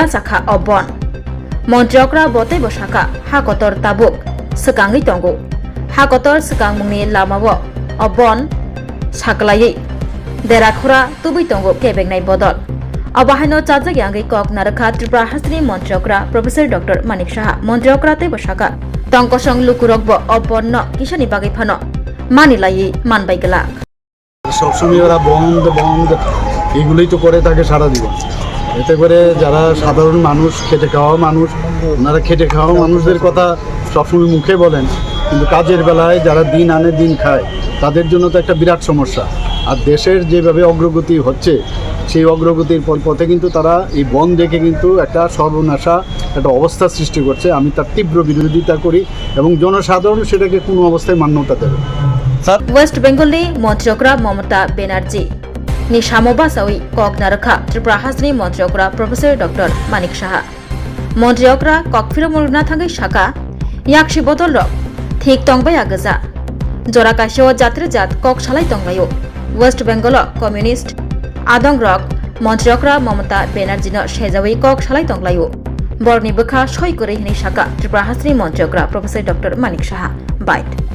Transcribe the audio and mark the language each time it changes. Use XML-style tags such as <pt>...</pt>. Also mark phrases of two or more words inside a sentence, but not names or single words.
<trp>साखा अबन मन्त्रियकरा बतै बसाखा हाकतर ताबुक सकाङै तंगो हाकतर सकांमुंनि लामाव अबन साक्लायै देराखुरा तुबै तंगो केबेगनाय बदल अबाहायनो चाजायांगै कक नारखा त्रिपुरा हासनि मन्त्रियकरा प्रोफेसर डॉक्टर मानिक साहा मन्त्रियकरा तै बसाखा तंकसं लुकुरकब अबन किसानि बागै फानो मानिलायै मानबायगला</trp> <bn>সবসময় ওরা বন্ধ বন্ধ এগুলোই তো করে থাকে সারা জীবন। এতে করে যারা সাধারণ মানুষ খেটে খাওয়া মানুষ ওনারা খেটে খাওয়া মানুষদের কথা সবসময় মুখে বলেন, কিন্তু কাজের বেলায় যারা দিন আনে দিন খায় তাদের জন্য তো একটা বিরাট সমস্যা। আর দেশের যেভাবে অগ্রগতি হচ্ছে সেই অগ্রগতির পথে কিন্তু তারা এই বন দেখে কিন্তু একটা সর্বনাশা একটা অবস্থা সৃষ্টি করছে। আমি তার তীব্র বিরোধিতা করি এবং জনসাধারণ সেটাকে কোনো অবস্থায় মান্যতা দেবে।</bn> <trp>वेस्ट बेंगलनि मन्त्रियकरा ममता बेनार्जी नि सामोबासावै कक नारखा त्रिपुरा हासनि मन्त्रियकरा प्रोफेसर डॉक्टर मानिक साहा मन्त्रियकरा कक फिरमुरुना थाङै साका याक्सि बदल रक ठीक तंबाया गजा जरा काशो जात्रे जात कक सालाय तंबायो वेस्ट बेंगल कम्युनिस्ट आदं रक मन्त्रियकरा ममता बेनार्जीनो सेजावै कक सालाय तंलायो बरनि बोखा सय करे हिनि साका त्रिपुरा हासनि मन्त्रियकरा प्रोफेसर डॉक्टर मानिक साहा बाइट</trp>